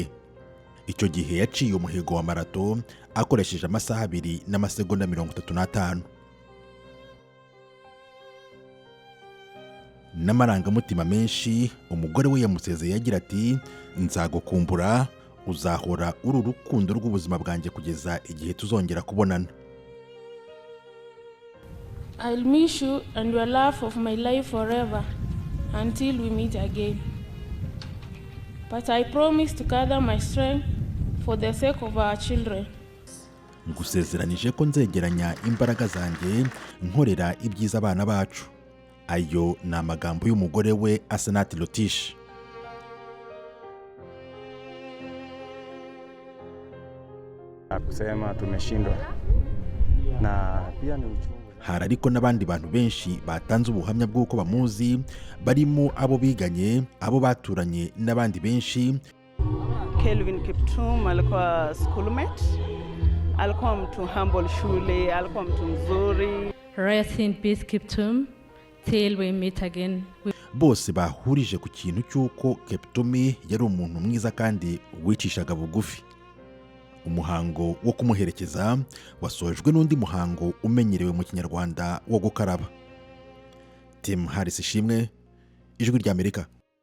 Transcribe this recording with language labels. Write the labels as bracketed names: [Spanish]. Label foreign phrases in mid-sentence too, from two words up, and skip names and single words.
[Kinyarwanda] Icyo gihe yaciye umuhigo wa marato akoresheje amasaha 2 n'amasegonda 35. N'amarangamutima menshi, umugore we yamusezeye yagira ati, nzagukumbura, uzahora uri urukundo rw'ubuzima bwanjye kugeza igihe tuzongera kubonana. [English] I'll miss you and your love of my life forever until we meet again. But I promise to gather my strength for the sake of our children. [Kinyarwanda] Ngusezeranije ko nzegeranya imbaraga zanjye nkorera ibyiza abana bacu. Ayo ni amagambo y'umugore we Asenath Rotich. [Swahili] Kusema tumeshindwa na pia ni uchungu. [Kinyarwanda] Hari ariko n'abandi bantu benshi batanze ubuhamya bw'uko bamuzi, barimo abo biganye, abo baturanye n'abandi benshi. [Swahili] Kelvin Kiptum alikuwa schoolmate, alikuwa mtu humble shule, alikuwa mtu mzuri. [English] Rest in peace Kiptum, till we meet again. [Kinyarwanda] Bose bahurije ku kintu cy'uko Kiptum yari umuntu mwiza kandi wicishaga bugufi. Umuhango wo kumuherekeza wasojwe n'undi muhango umenyerewe mu Kinyarwanda wo gukaraba. Tim Harris Ishimwe, Ijwi ry'Amerika.